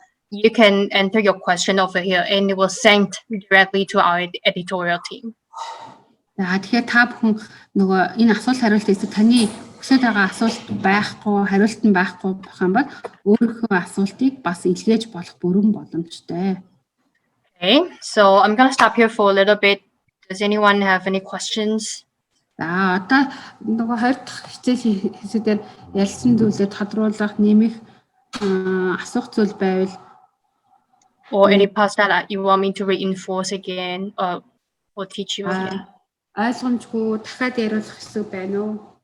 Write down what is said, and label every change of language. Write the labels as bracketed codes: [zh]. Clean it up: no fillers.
[en] You can enter your question over here and it will send directly to our editorial team. [mn] За тэгэхээр та бүхэн нөгөө энэ асуулт хариулт хэсэг таны хүсэж байгаа асуулт байхгүй, хариулт нь байхгүй болох юм бол өөрийнхөө асуултыг бас илгээж болох бүрэн боломжтой. [en] Okay, so I'm gonna stop here for a little bit. Does anyone have any questions? [mn] За одоо нөгөө 20 дахь хичээлийн хэсгээр ялсан зүйлээ тодруулах, нэмэх, асуух зүйл байвал [en] or any parts that you want me to reinforce again or teach you again? [mn] Ойлгомжгүй дахиад яриулах хэсэг байна уу?